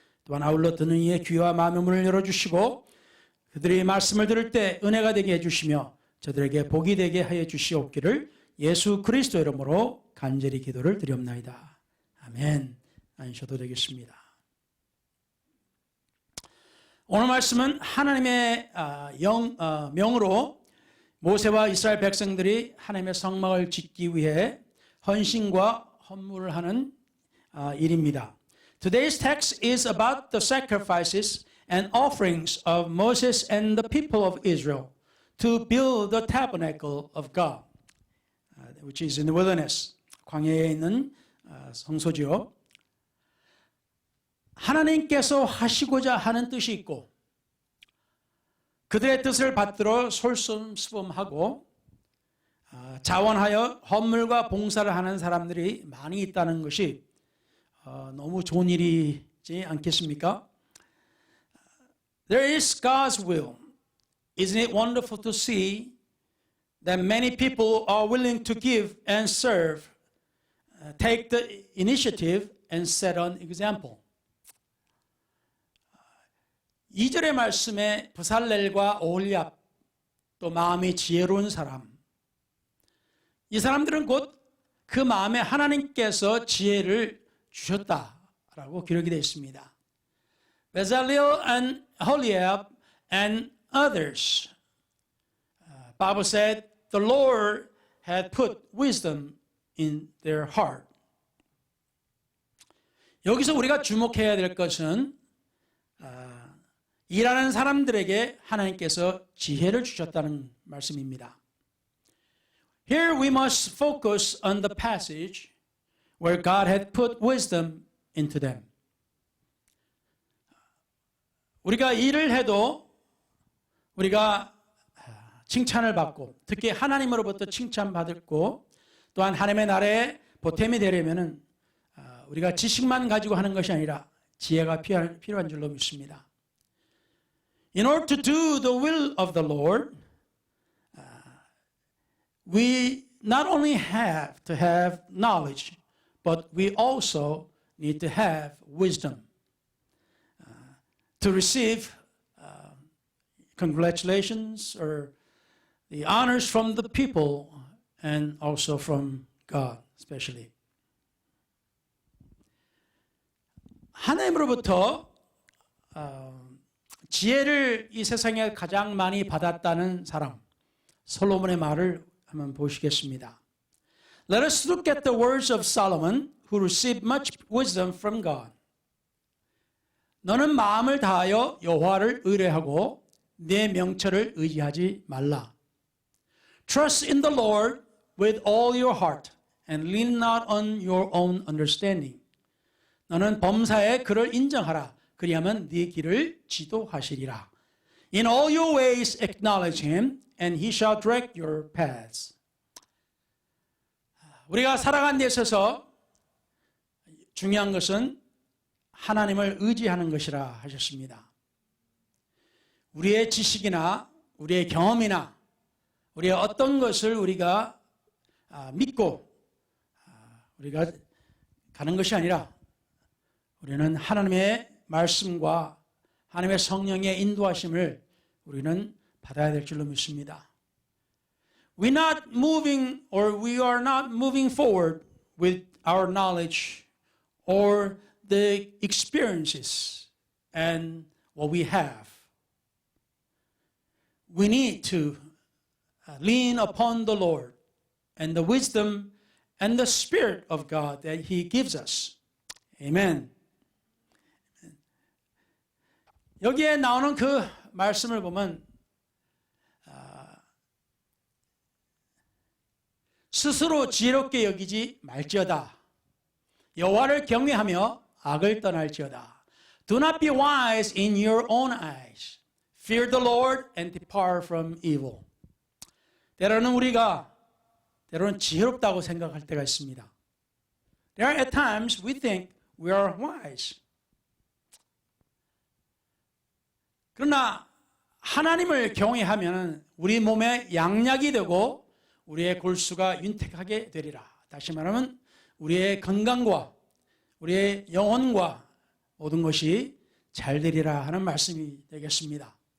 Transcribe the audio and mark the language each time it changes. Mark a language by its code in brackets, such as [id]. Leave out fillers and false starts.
[ko] 또한 아울러 듣는 이의 귀와 마음의 문을 열어주시고 그들이 말씀을 들을 때 은혜가 되게 해주시며 저들에게 복이 되게 하여 주시옵기를 예수 그리스도 이름으로 간절히 기도를 드리옵나이다. 아멘. 앉으셔도 되겠습니다. 오늘 말씀은 하나님의 명으로 모세와 이스라엘 백성들이 하나님의 성막을 짓기 위해 헌신과 헌물을 하는 일입니다. [en] Today's text is about the sacrifices and offerings of Moses and the people of Israel to build the tabernacle of God, which is in the wilderness. [ko] 광야에 있는 성소지요. 하나님께서 하시고자 하는 뜻이 있고 그들의 뜻을 받들어 솔선수범하고 자원하여 헌물과 봉사를 하는 사람들이 많이 있다는 것이 너무 좋은 일이지 않겠습니까? [en] There is God's will. Isn't it wonderful to see that many people are willing to give and serve, take the initiative and set an example. [ko] 2절의 말씀에 브살렐과 오홀리압 또 마음이 지혜로운 사람, 이 사람들은 곧 그 마음에 하나님께서 지혜를 주셨다라고 기록이 되어 있습니다. [en] Bezalel and Aholiab and others. Bible said the Lord had put wisdom in their heart. [ko] 여기서 우리가 주목해야 될 것은 일하는 사람들에게 하나님께서 지혜를 주셨다는 말씀입니다. [en] Here we must focus on the passage where God had put wisdom into them. [ko] 우리가 일을 해도 우리가 칭찬을 받고 특히 하나님으로부터 칭찬받고 또한 하나님의 나라에 보탬이 되려면 우리가 지식만 가지고 하는 것이 아니라 지혜가 필요한 줄로 믿습니다. [en] In order to do the will of the Lord, we not only have to have knowledge, but we also need to have wisdom to receive congratulations or the honors from the people and also from God, especially. [ko] 하나님으로부터 지혜를 이 세상에 가장 많이 받았다는 사람, 솔로몬의 말을 한번 보시겠습니다. [en] Let us look at the words of Solomon, who received much wisdom from God. [ko] 너는 마음을 다하여 여호와를 의뢰하고 내 명철을 의지하지 말라. [en] Trust in the Lord with all your heart and lean not on your own understanding. [ko] 너는 범사에 그를 인정하라. 그리하면 네 길을 지도하시리라. [en] In all your ways acknowledge him, and he shall direct your paths. [ko] 우리가 살아가는 데 있어서 중요한 것은 하나님을 의지하는 것이라 하셨습니다. 우리의 지식이나 우리의 경험이나 우리의 어떤 것을 우리가 믿고 우리가 가는 것이 아니라 우리는 하나님의 말씀과 하나님의 성령의 인도하심을 우리는 받아야 될 줄로 믿습니다. [en] We are not moving forward with our knowledge or the experiences and what we have. We need to lean upon the Lord and the wisdom and the Spirit of God that He gives us. Amen. [ko] 여기에 나오는 그 말씀을 보면 스스로 지혜롭게 여기지 말지어다. 여호와를 경외하며 악을 떠날지어다. [en] Do not be wise in your own eyes. Fear the Lord and depart from evil. [ko] 때로는 우리가 지혜롭다고 생각할 때가 있습니다. [en] There are at times we think we are wise. [ko] 그러나 하나님을 경외하면 우리 몸에 양약이 되고 우리의 골수가 윤택하게 되리라. 다시 말하면 우리의 건강과 우리의 영혼과 모든 것이 잘 되리라 하는 말씀이 되겠습니다.